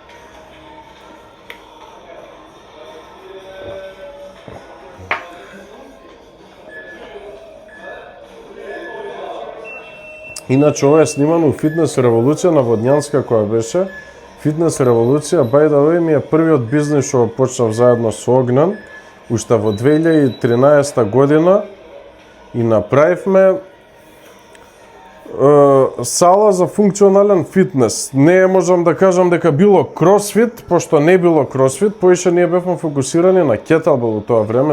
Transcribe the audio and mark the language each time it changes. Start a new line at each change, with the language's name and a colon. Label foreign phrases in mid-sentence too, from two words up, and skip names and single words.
Macedonian: Иначе ова е снимано у Фитнес револуција на Водњанска која беше. Фитнес револуција,
English: by the way,
Macedonian: ми е првиот бизнис што почнав заедно со Огнан, уште во 2013 година, и направивме сала за функционален фитнес. Не можам да кажам дека било кросфит, пошто не било кросфит, поише ние бевме фокусирани на кетелбел во тоа време.